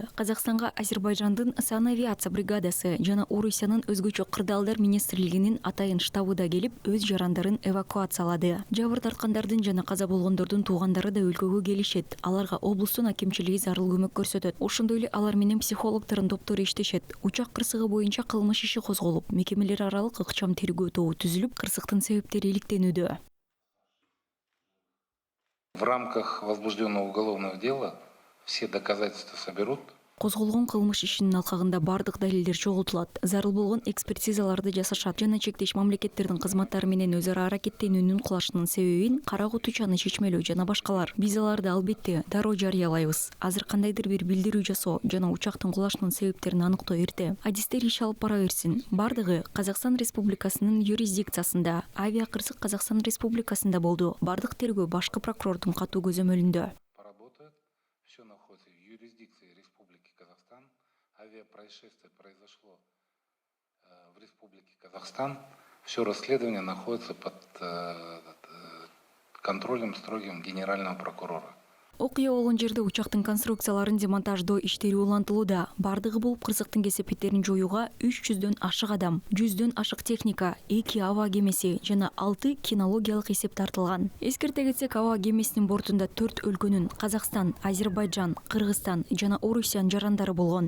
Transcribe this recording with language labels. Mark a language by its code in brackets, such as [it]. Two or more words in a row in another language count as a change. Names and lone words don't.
[ky] Казакстанга Азербайжандын санавиация бригадасы жана Орусиянын өзгөчө кырдаалдар министрлигинин атайын штабы да келип, өз жарандарын эвакуациялады. Жабыр тарткандардын жана каза болгондордун туугандары да өлкөгө келишет. Аларга облустун акимчилиги зарыл көмөк көрсөтөт. Ошондой эле алар менен психологдордун топтору иштешет. Учак кырсыгы боюнча кылмыш иши козголуп, мекемелер аралык ыкчам тергөө тобу түзүлүп, кырсыктын себептери иликтенүүдө. [ru] В рамках возбужденного уголовного дела все доказательства соберут. [ky] Козголгон кылмыш ишинин алкагында бардык далилдер чогултулат. Зарыл болгон экспертизаларды жасашат жана чектеш мамлекеттердин кызматтары менен өз ара аракеттенүүнүн кулашынын себебин, кара кутучаны чечмелөө жана башкалар. Биз аларды албетте дароо жарыялайбыз. Азыр кандайдыр бир билдирүү жасоо жана учактын кулашынын себептерин аныктоо эрте. Адистер иш алып бара берсин. Бардыгы Казакстан Республикасынын юрисдикциясында, авиа кырсык Казакстан Республикасында болду. Бардык тергөө башкы прокурордун катуу көзөмөлүндө. [ru] Все находится в юрисдикции Республики Казахстан. Авиапроисшествие произошло в Республике Казахстан. Все расследование находится под контролем строгим генерального прокурора. [ky] Окуя болгон жерде учактын конструкцияларын демонтаждоо иштери улантылууда. Бардыгы болуп кырсыктын кесепеттерин жоюуга 300дөн ашык адам, 100дөн ашык техника, 2 аба кемеси жана 6 кинологиялык эсеп тартылган. Эскерте кетсек, аба кемесинин бортунда 4 өлкөнүн Казакстан, Азербайжан, Кыргызстан жана Орусиянын жарандары болгон.